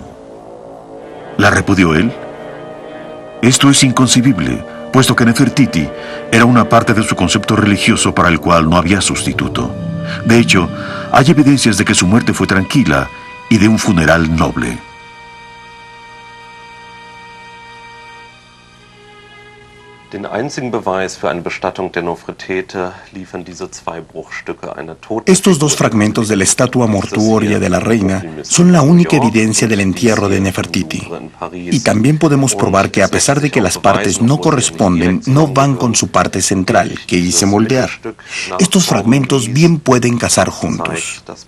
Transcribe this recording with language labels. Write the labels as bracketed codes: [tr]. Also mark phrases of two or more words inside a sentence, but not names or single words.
[es] ¿La repudió él? Esto es inconcebible, puesto que Nefertiti era una parte de su concepto religioso para el cual no había sustituto. De hecho, hay evidencias de que su muerte fue tranquila y de un funeral noble. [de] Den einzigen Beweis für eine Bestattung der Nofretete liefern diese zwei Bruchstücke einer Toten. [es] Estos dos fragmentos de la estatua mortuoria de la reina son la única evidencia del entierro de Nefertiti. Y también podemos probar que a pesar de que las partes no corresponden, no van con su parte central, que hice moldear. Estos fragmentos bien pueden casar juntos.